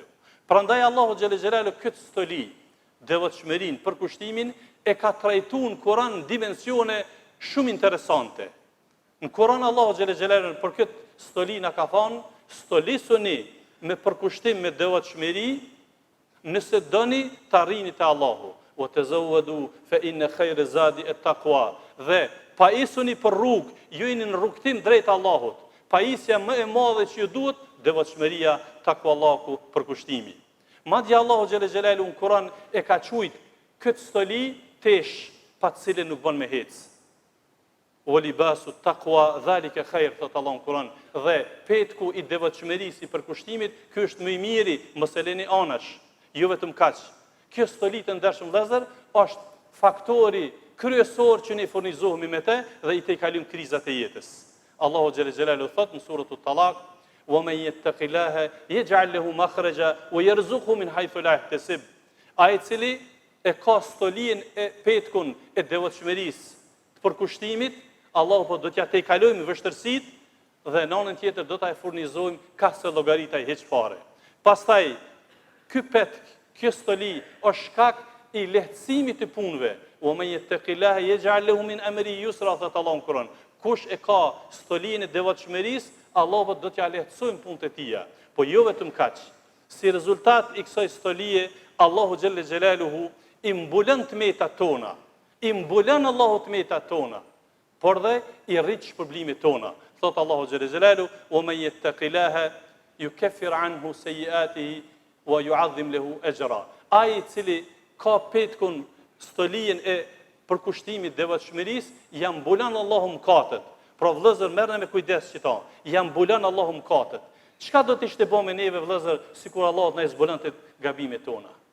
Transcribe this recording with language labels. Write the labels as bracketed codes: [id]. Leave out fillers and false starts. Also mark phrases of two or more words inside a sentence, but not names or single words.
[sq] Prandaj Allahu [ar] جل جلاله [sq] këtë stoli, devotshmërinë, përkushtimin e ka trajtuar në Kur'an në dimensione shumë interesante. Në Kur'an Allahu [ar] جل جلاله [sq] për këtë stoli na ka thënë, stolisuni me përkushtim me devotshmëri, nëse doni të arrini te Allahu. [ar] وتزودوا فإن خير الزاد التقوى. [sq] Dhe pajisuni për rrugë, ju jeni në rrugtim drejt Allahut. Pajisja më e madhe që ju duhet, devotshmëria, takvallahu, përkushtimi. Madje Allahu [ar] جل جلاله [sq] në Kur'an e ka quajt këtë stoli tesh, pa të cilën nuk bën me hec. [ar] ولباس التقوى ذلك خير, [sq] thot Allah në Kur'an, dhe petku i devotshmërisë, i përkushtimit, ky është më i miri, mos e leni anash, jo vetëm kaq. Kjo stoli të ndershëm vëllezër është faktori kryesor që ne furnizohemi me të dhe i tejkalim krizat e jetës. [ar] الله جل جلاله [sq] thot në surën At-Talaq: [ar] "ومن يتق الله يجعل له مخرجا ويرزقه من حيث لا يحتسب." [sq] Ai i cili e ka stolin e petkun e devotshmërisë, të përkushtimit, Allahu po do t'ja tejkalojmë vështirësitë dhe në anën tjetër do ta furnizojmë ka se llogaritaj hiç fare. Pastaj ky petk, kjo stoli është shkak i lehtësimit të punëve. [ar] ومن يتق الله يجعل له من أمره يسرا, [sq] thot Allah në Kur'an. Kush e ka stolinë e devotshmërisë, Allahu do t'ja lehtësojmë punët e tija. Po jo vetëm kaq. Si rezultat i kësaj stolie, Allahu [ar] جل جلاله [sq] i mbulon tmetat tona. I mbulon Allahu tmetat tona, por dhe i rrit shpërblimet tona. [ar] Thot الله جل جلاله: "ومن يتق الله يكفر عنه سيئاته ويعظم له أجرا." [sq] Ai i cili ka petkun stolien e përkushtimit devotshmërisë, jam mbulon Allahu mëkatet. Pra vëllezër, merrni me kujdes qita. Jam mbulon Allahu mëkatet. Çka do të ishte bë me neve vëllezër, sikur Allahu na zbulonte gabimet tona?